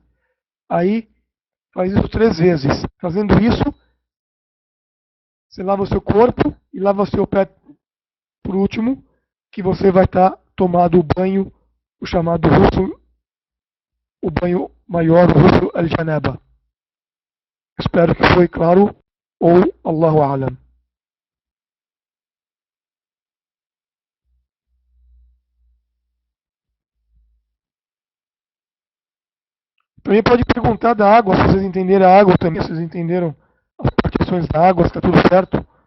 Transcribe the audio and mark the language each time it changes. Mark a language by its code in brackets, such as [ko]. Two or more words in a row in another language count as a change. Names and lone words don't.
[pt] Aí, faz isso 3 vezes. Fazendo isso, você lava o seu corpo e lava o seu pé por último, que você vai estar tomando o banho, o chamado Ghusl, o banho maior, o [ar] غسل الجنابة. [pt] Espero que foi claro, ou [ar] الله أعلم. [pt] Também pode perguntar da água, se vocês entenderam a água também, se vocês entenderam as partições da água, se está tudo certo.